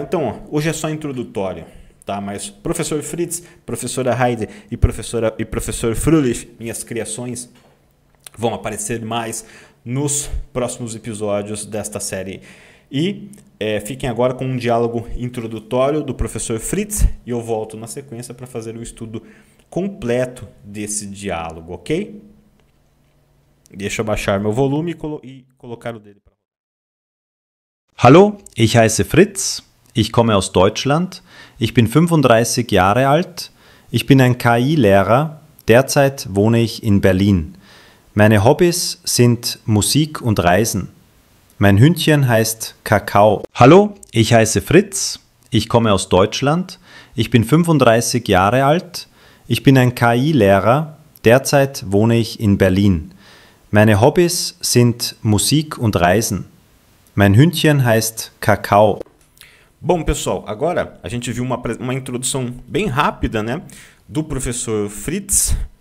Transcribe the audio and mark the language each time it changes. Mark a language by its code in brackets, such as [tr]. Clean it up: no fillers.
[pt] Então, ó, hoje é só introdutório, tá? Mas professor Fritz, professora Heide e professor Fröhlich, minhas criações, vão aparecer mais nos próximos episódios desta série. E fiquem agora com um diálogo introdutório do professor Fritz e eu volto na sequência para fazer um estudo completo desse diálogo, ok? Deixa eu baixar meu volume e colocar o dele para. [de] Hallo, ich heiße Fritz, ich komme aus Deutschland, ich bin 35 Jahre alt, ich bin ein KI-Lehrer, derzeit wohne ich in Berlin. Meine Hobbys sind Musik und Reisen. Mein Hündchen heißt Kakao. Hallo, ich heiße Fritz, ich komme aus Deutschland, ich bin 35 Jahre alt, ich bin ein KI-Lehrer, derzeit wohne ich in Berlin. Meine Hobbys sind Musik und Reisen. Mein Hündchen heißt Kakao. [pt] Bom, pessoal, agora a gente viu uma introdução bem rápida, né, do professor Fritz.